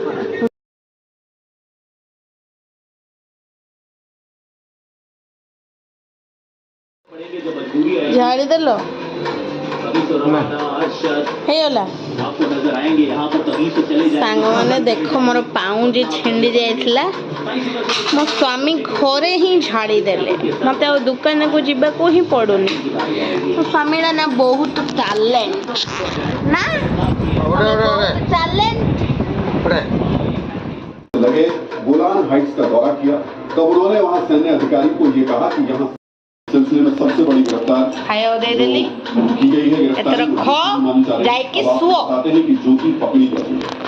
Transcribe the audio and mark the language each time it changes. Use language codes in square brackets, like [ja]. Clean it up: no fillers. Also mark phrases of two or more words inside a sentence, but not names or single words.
[or] ଝାଡ଼ିଦେଲ ହେଇଗଲା ସାଙ୍ଗମାନେ ଦେଖ ମୋର ପାଉଁଜି ଛିଣ୍ଡି ଯାଇଥିଲା ମୋ ସ୍ୱାମୀ ଘରେ ହିଁ ଝାଡ଼ିଦେଲେ ମୋତେ ଆଉ ଦୋକାନକୁ ଯିବାକୁ ହିଁ ପଡ଼ୁନି ମୋ ସ୍ୱାମୀଟା ନା ବହୁତ ଟ୍ୟାଲେଣ୍ଟ ନା ଟ୍ୟାଲେଣ୍ଟ [hi] लगे गोलान हाइट्स का दौरा किया तब उन्होंने वहां सैन्य अधिकारी को ये कहा कि यहाँ सिलसिले में सबसे बड़ी गिरफ्तार [or] ଖାଇବାକୁ ଦେଇଦେଲି [hi] की गई है [or] ଏଥର ଖ ଯାଇକି ଶୁଅ [hi] बताते हैं कि ज्योति पकड़ी गई